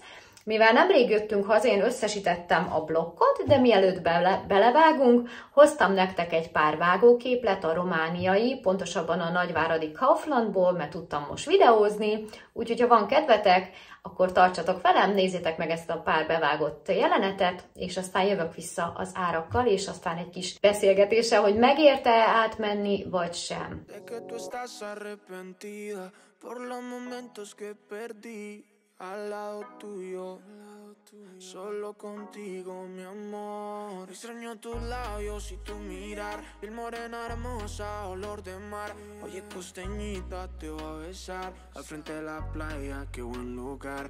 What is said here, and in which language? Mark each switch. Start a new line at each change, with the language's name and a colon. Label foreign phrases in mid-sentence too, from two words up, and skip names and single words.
Hungarian: Mivel nemrég jöttünk haza, én összesítettem a blokkot, de mielőtt belevágunk, hoztam nektek egy pár vágóképlet a romániai, pontosabban a nagyváradi Kauflandból, mert tudtam most videózni, úgyhogy ha van kedvetek, akkor tartsatok velem, nézzétek meg ezt a pár bevágott jelenetet, és aztán jövök vissza az árakkal, és aztán egy kis beszélgetéssel, hogy megérte átmenni, vagy sem.
Spanish: Al lado tuyo, solo contigo, mi amor. Extraño tus labios y tu mirar, piel morena hermosa, olor de mar. Oye, costeñita, te voy a besar al frente de la playa, qué buen lugar.